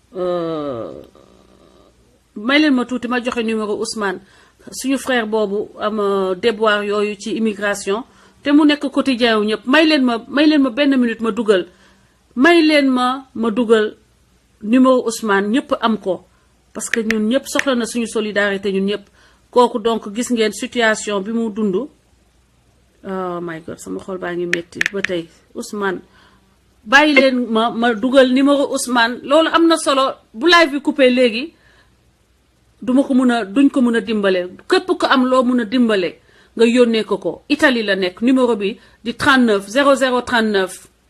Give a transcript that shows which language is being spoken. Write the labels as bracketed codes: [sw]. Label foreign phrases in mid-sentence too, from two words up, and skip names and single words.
[wo] may leen ma tuuti ma joxe numéro Ousmane suñu frère boobu am déboire yooyu ci immigration te mu nekk quotidien wu ñëpp may leen ma benn minute ma dugal may leen ma dugal numéro Ousmane ñëpp am ko [fr] parce que [wo] ñun ñëpp soxla na suñu solidarité ñun ñëpp kooku donc gis ngeen situation bi mu dund [en] oh my god [wo] sama xol baa ngi metti ba tey Ousmane bàyyi leen ma dugal numéro Ousmane loolu am na solo bu live bi coupé léegi duñ ko mën a dimbale képp ko am loo mën a dimbale nga yónnee ko Italie la nekk numéro bi di 39 0039